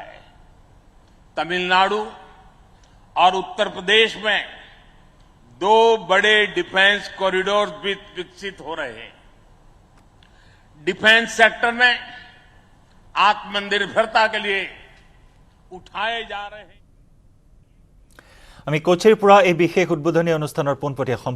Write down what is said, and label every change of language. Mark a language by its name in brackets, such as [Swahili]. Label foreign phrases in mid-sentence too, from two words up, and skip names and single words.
[Hindi] तमिलनाडु और उत्तर प्रदेश में 2 बड़े डिफेंस कॉरिडोर भी विकसित हो रहे हैं। डिफेंस सेक्टर में आत्मनिर्भरता के लिए उठाए जा रहे हैं। [Assamese] আমি কোচিৰ পৰা এই বিশেষ উদ্বোধনী অনুষ্ঠানৰ পোনপটীয়া